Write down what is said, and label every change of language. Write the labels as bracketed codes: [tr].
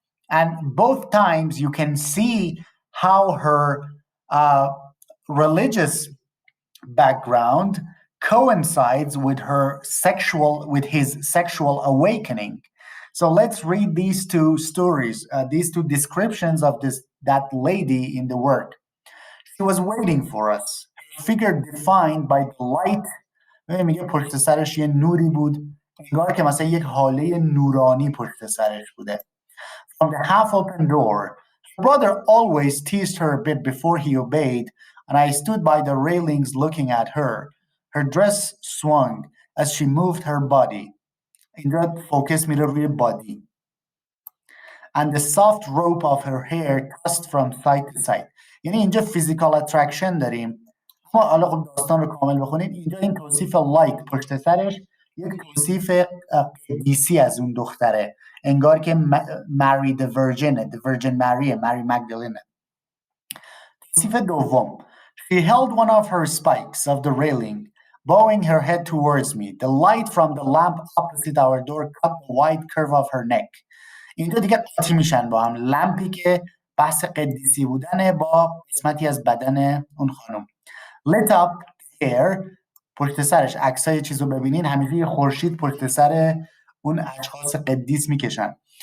[en] And both times you can see how her religious background coincides with his sexual awakening. So let's read these two stories, these two descriptions of that lady in the work. She was waiting for us, her figure defined by the light [fa] میگه پشت سرش یه نوری بود، انگار که مثلا یک حاله نورانی پشت سرش بوده. [en] From the half-open door, her brother always teased her a bit before he obeyed, and I stood by the railings looking at her. Her dress swung as she moved her body. [fa] اینجا فوکس میره روی body. [en] And the soft rope of her hair tossed from side to side. [fa] یعنی اینجا physical attraction داریم. ما حالا خب داستان رو کامل بخونید. اینجا این توصیف لایک پشت سرش یک توصیف قدیسی از اون دختره. انگار که Mary the Virgin، the Virgin Mary، Mary Magdalene. توصیف دوم. [en] She held one of her spikes of the railing, bowing her head towards me. The light from the lamp opposite our door cut the wide curve of her neck. [fa] اینجا دیگه قاطی میشن با هم. لمپی که بحث قدیسی بودنه با قسمتی از بدن اون خانم. [en] Lit up the hair، [fa] پشت سرش عکسای چیزو ببینین، همیشه یه خورشید پشت سر اون اشخاص قدیس میکشن.